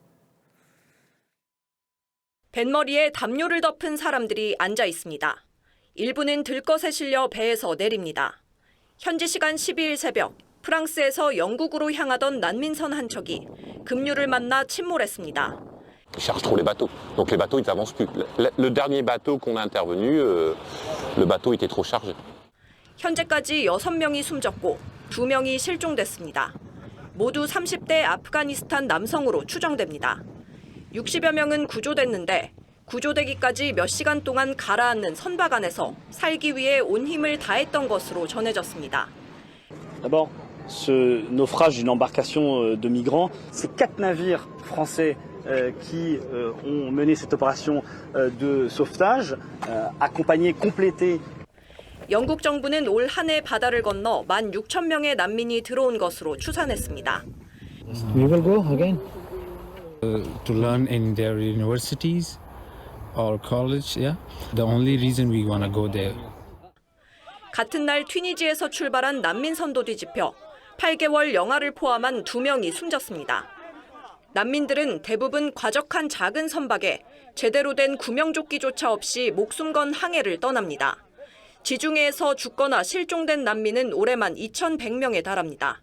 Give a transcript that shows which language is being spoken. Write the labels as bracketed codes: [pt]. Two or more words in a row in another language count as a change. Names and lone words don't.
[ko] 뱃머리에 담요를 덮은 사람들이 앉아 있습니다. 일부는 들것에 실려 배에서 내립니다. 현지 시간 12일 새벽, 프랑스에서 영국으로 향하던 난민선 한 척이 급류를 만나 침몰했습니다. [fr] Ils chargent trop les bateaux. Donc les bateaux, ils n'avancent plus. Le dernier bateau qu'on a intervenu, le bateau était trop chargé. [ko] 현재까지 6명이 숨졌고 2명이 실종됐습니다. 모두 30대 아프가니스탄 남성으로 추정됩니다. 60여 명은 구조됐는데 구조되기까지 몇 시간 동안 가라앉는 선박 안에서 살기 위해 온 힘을 다했던 것으로 전해졌습니다. [fr] D'abord, ce naufrage d'une embarcation de migrants, c'est 4 navires français qui ont mené cette opération de sauvetage, accompagnés, complétés. [ko] 영국 정부는 올 한 해 바다를 건너 16,000명의 난민이 들어온 것으로 추산했습니다. [en] We will go again. To learn in their universities or college, yeah. The only reason we want to go there. [ko] 같은 날 튀니지에서 출발한 난민선도 뒤집혀 8개월 영아를 포함한 2명이 숨졌습니다. 난민들은 대부분 과적한 작은 선박에 제대로 된 구명조끼조차 없이 목숨 건 항해를 떠납니다. 지중해에서 죽거나 실종된 난민은 올해만 2,100명에 달합니다.